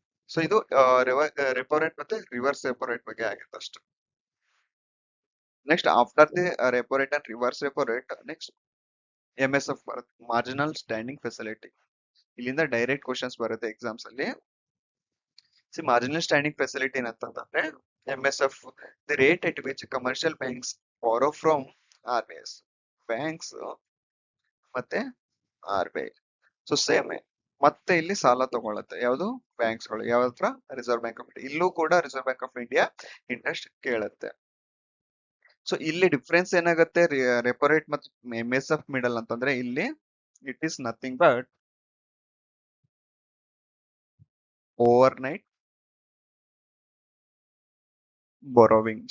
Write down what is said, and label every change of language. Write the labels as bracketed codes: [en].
[kn] So ಇದು repo rate ಮತ್ತೆ reverse repo rate ಬಗ್ಗೆ ಆಗಿತ್ತು ಅಷ್ಟೇ. [en] next after the repo rate and reverse repo rate, next MSF [kn] ಬರುತ್ತೆ, [en] Marginal standing facility. [kn] ಇಲ್ಲಿಂದ ಡೈರೆಕ್ಟ್ ಕ್ವಶನ್ಸ್ ಬರುತ್ತೆ ಎಕ್ಸಾಮ್ಸ್ ಅಲ್ಲಿ. ಮಾರ್ಜಿನಲ್ ಸ್ಟ್ಯಾಂಡಿಂಗ್ ಫೆಸಿಲಿಟಿ ಏನಂತಂದ್ರೆ, [en] MSF, the rate at which commercial banks borrow from RBIs. [kn] Banks ಮತ್ತೆ RBI. So same ಮತ್ತೆ ಇಲ್ಲಿ ಸಾಲ ತಗೊಳತ್ತೆ. ಯಾವುದು? ಬ್ಯಾಂಕ್ಸ್ ಗಳು. ಯಾವ ಹತ್ರ? Reserve bank of India. ಇಲ್ಲೂ ಕೂಡ reserve bank of India interest ಕೇಳುತ್ತೆ. ಸೊ ಇಲ್ಲಿ ಡಿಫ್ರೆನ್ಸ್ ಏನಾಗುತ್ತೆ? ರೆಪೋ ರೇಟ್ ಮತ್ತು MSF ಮಿಡಲ್ ಅಂತಂದ್ರೆ ಇಲ್ಲಿ [en] It is nothing but overnight borrowing.